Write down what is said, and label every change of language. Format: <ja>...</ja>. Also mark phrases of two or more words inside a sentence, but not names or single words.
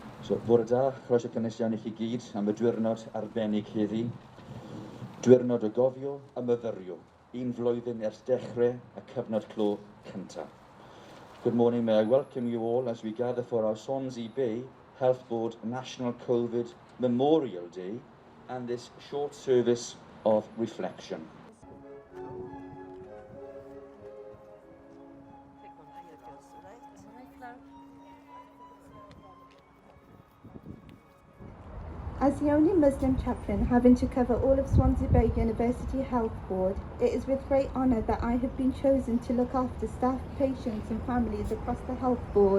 <cy>Bwrdd da, croeso cynnes iawn i chi gyd am y diwrnod arbennig heddi. Ddiwrnod o gofio a myfyrio, un flwyddyn ers dechrau y cyfnod clo cyntaf.</cy> <en>Good morning, may I welcome you all as we gather for our Swansea Bay Health Board National COVID Memorial Day and this short service of reflection. As the only Muslim chaplain having to cover all of Swansea Bay University Health Board, it is with great honour that I have been chosen to look after staff, patients and families across the Health Board.</en>